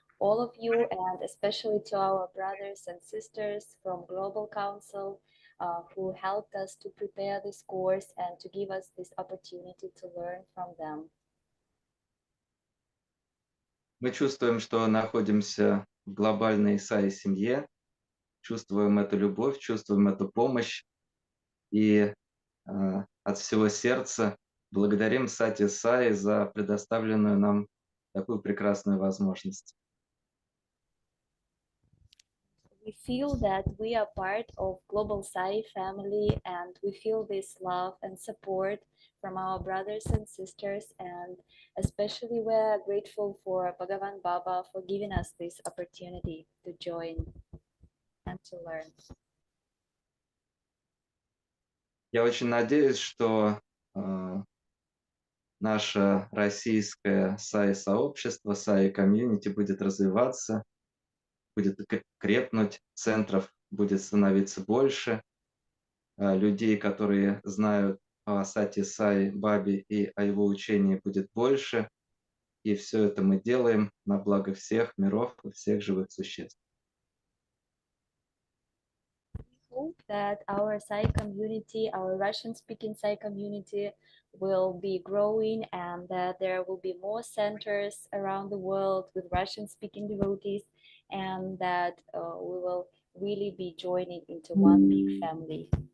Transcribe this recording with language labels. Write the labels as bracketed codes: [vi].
[en] all of you, and especially to our brothers and sisters from Global Council who helped us to prepare this course and to give us this opportunity to learn from them. [ru] Мы чувствуем, что находимся в глобальной Саи семье, чувствуем эту любовь, чувствуем эту помощь и от всего сердца благодарим Сатья Саи за предоставленную нам такую прекрасную возможность. [en] We feel that we are part of Global Sai family, and we feel this love and support from our brothers and sisters, and especially we're grateful for Bhagavan Baba for giving us this opportunity to join and to learn. [ru] Я очень надеюсь, что наше российское Саи-сообщество, Саи-комьюнити будет развиваться, будет крепнуть, центров будет становиться больше, людей, которые знают о Сатье Саи Бабе и о его учении, будет больше. И все это мы делаем на благо всех миров и всех живых существ. [en] Hope that our Sai community, our Russian-speaking Sai community, will be growing, and that there will be more centers around the world with Russian-speaking devotees, and that we will really be joining into one big family.